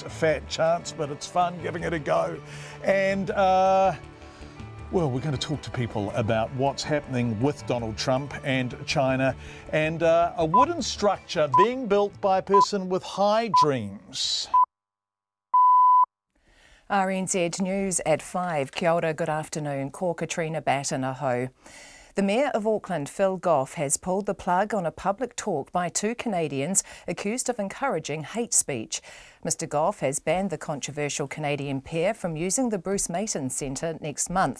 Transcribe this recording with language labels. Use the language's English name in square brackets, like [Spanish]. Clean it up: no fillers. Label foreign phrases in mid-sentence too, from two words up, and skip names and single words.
[English] A fat chance, but it's fun giving it a go. And, well, we're going to talk to people about what's happening with Donald Trump and China, and a wooden structure being built by a person with high dreams. RNZ News at 5. [Māori] Kia ora, [English] good afternoon. [Māori] Ko Katrina Batten aho. [English] The Mayor of Auckland, Phil Goff, has pulled the plug on a public talk by two Canadians accused of encouraging hate speech. Mr Goff has banned the controversial Canadian pair from using the Bruce Mason Centre next month.